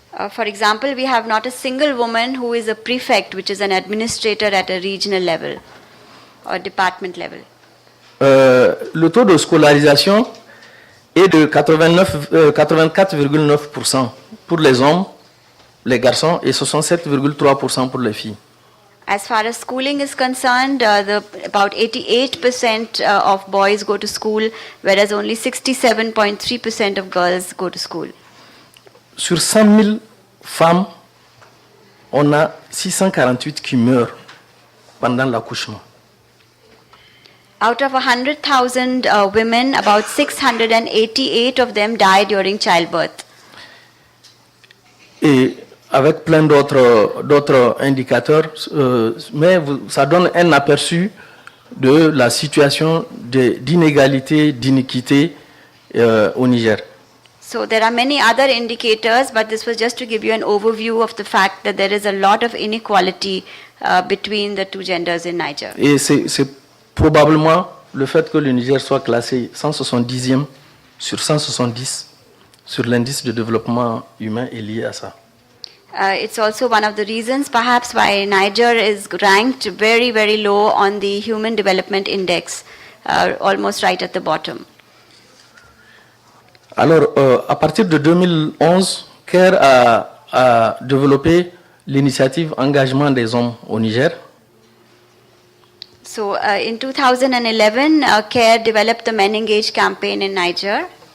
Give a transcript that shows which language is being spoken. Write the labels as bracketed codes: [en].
[en] For example, we have not a single woman who is a prefect, which is an administrator at a regional level or department level. [fr] Le taux de scolarisation est de 84,9% pour les hommes, les garçons, et 67,3% pour les filles. [en] As far as schooling is concerned, about 88% of boys go to school, whereas only 67.3% of girls go to school. [fr] Sur 100 000 femmes, on a 648 qui meurent pendant l'accouchement. [en] Out of 100,000 women, about 688 of them die during childbirth. [fr] Et avec plein d'autres indicateurs, mais ça donne un aperçu de la situation d'inégalité, d'iniquité au Niger. [en] So there are many other indicators, but this was just to give you an overview of the fact that there is a lot of inequality between the two genders in Niger. [fr] Et c'est probablement le fait que le Niger soit classé 170e sur 170 sur l'indice de développement humain est lié à ça. [en] It's also one of the reasons perhaps why Niger is ranked very, very low on the Human Development Index, almost right at the bottom. [fr] Alors, à partir de 2011, CARE a développé l'initiative Engagement des hommes au Niger. [en] So in 2011, CARE developed the Men Engage campaign in Niger.